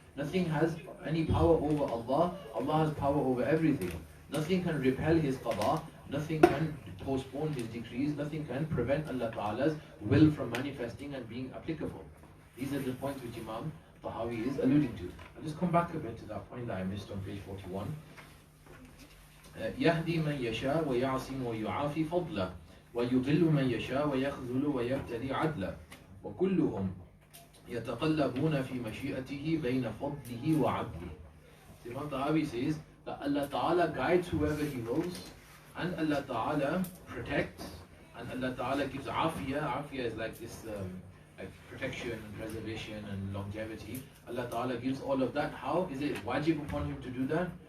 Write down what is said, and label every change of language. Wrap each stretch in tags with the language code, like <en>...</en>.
<en>Nothing has any power over Allah. Allah has power over everything. Nothing can repel His qada. Nothing can postpone His decrees. Nothing can prevent Allah Ta'ala's will from manifesting and being applicable. These are the points which Imam Al-Tahawi is alluding to. I'll just come back a bit to that point that I missed on page 41.</en> <ar>يهدي من يشاء ويعصم ويعافي فضله ويضل من يشاء ويخذل ويبتلي عدلا وكلهم يتقلبون في مشيئته بين فضله وعدله.</ar> <en>Imam Al-Tahawi says that Allah Ta'ala guides whoever He wills, and Allah Ta'ala protects, and Allah Ta'ala gives afiyah. Afiyah is like this like protection and preservation and longevity. Allah Ta'ala gives all of that. How? Is it wajib upon Him to do that?</en>